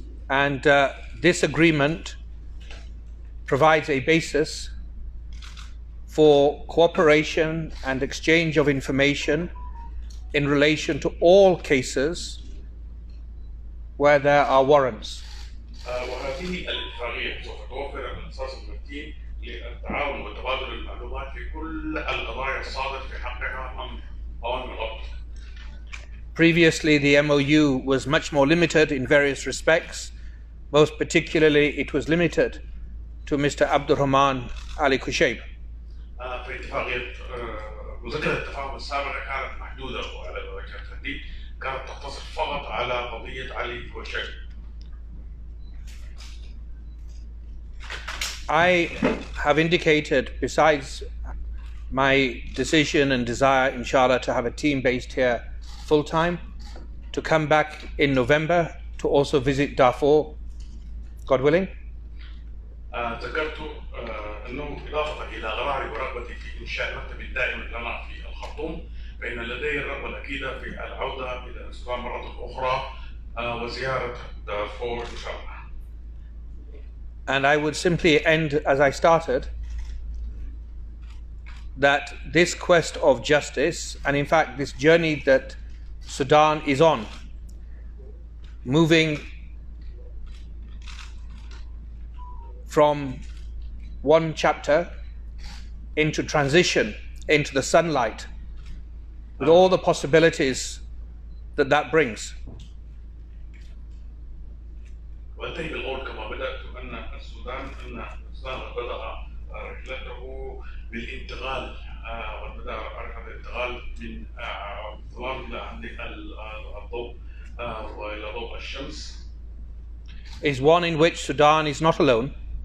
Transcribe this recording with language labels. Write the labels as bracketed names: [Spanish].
[English] And this agreement provides a basis for cooperation and exchange of information in relation to all cases where there are warrants. [Arabic] وهذه الاتفاقية سوف توفر الأساس المتين للتعاون وتبادل المعلومات في كل القضايا الصادرة في حقها أمام قوانين الضبط. [English] Previously, the MOU was much more limited in various respects. Most particularly, it was limited to Mr. Abdurrahman Ali Kushayb. [Arabic] في اتفاقية مذكرة التفاهم السابقة كانت محدودة وعلى وجه التحديد كانت تقتصر فقط على قضية علي كوشيب. [English] I have indicated, besides my decision and desire, inshallah, to have a team based here full-time, to come back in November to also visit Darfur, God willing. [Arabic] ذكرت أنه إضافة إلى قراري ورغبتي في إنشاء مكتب دائم لنا في الخرطوم، فإن لدي الرغبة الأكيدة في العودة إلى السودان مرة أخرى وزيارة دارفور إن شاء الله. [English] And I would simply end as I started, that this quest of justice, and in fact this journey that Sudan is on, moving from one chapter into transition, into the sunlight, with all the possibilities that that brings. [Arabic] وأنتهي بالقول كما بدأت أن السودان بدأ رحلته بالانتقال وبدأ هذا الانتقال من الظلام إلى الضوء وإلى ضوء الشمس. [English] Is one in which Sudan is not alone.